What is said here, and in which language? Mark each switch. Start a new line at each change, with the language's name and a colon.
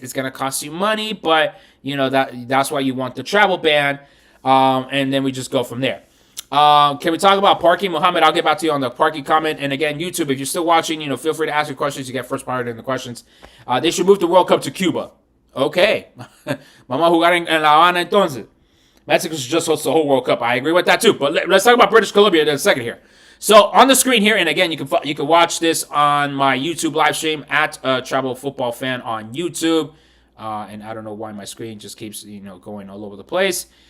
English: It's going to cost you money, but, that's why you want the travel ban. And then we just go from there. Can we talk about parking? Mohammed, I'll get back to you on the parking comment. And again, YouTube, if you're still watching, feel free to ask your questions. You get first priority in the questions. They should move the World Cup to Cuba. Okay.
Spanish: Vamos a jugar en La Habana entonces.
English: Mexico should just host the whole World Cup. I agree with that too. But let's talk about British Columbia in a second here. So on the screen here, and again, you can watch this on my YouTube live stream at Travel Football Fan on YouTube. And I don't know why my screen just keeps going all over the place.